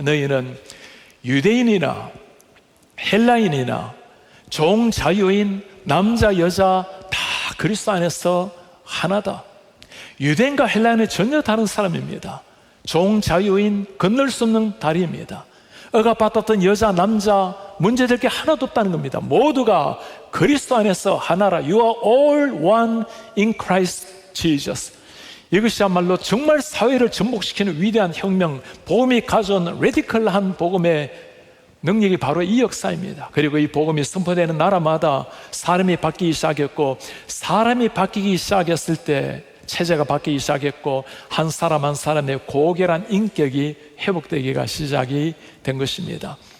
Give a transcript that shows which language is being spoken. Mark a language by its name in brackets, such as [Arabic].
[Korean] 너희는 유대인이나 헬라인이나 종 자유인 남자 여자 다 그리스도 안에서 하나다. 유대인과 헬라인은 전혀 다른 사람입니다. 종 자유인 건널 수 없는 다리입니다. 억압받았던 여자 남자 문제될 게 하나도 없다는 겁니다. 모두가 그리스도 안에서 하나라. [English] You are all one in Christ Jesus. [Korean] 이것이야말로 정말 사회를 전복시키는 위대한 혁명, 복음이 가져온 레디컬한 복음의 능력이 바로 이 역사입니다. 그리고 이 복음이 선포되는 나라마다 사람이 바뀌기 시작했고, 사람이 바뀌기 시작했을 때 체제가 바뀌기 시작했고, 한 사람 한 사람의 고결한 인격이 회복되기가 시작이 된 것입니다.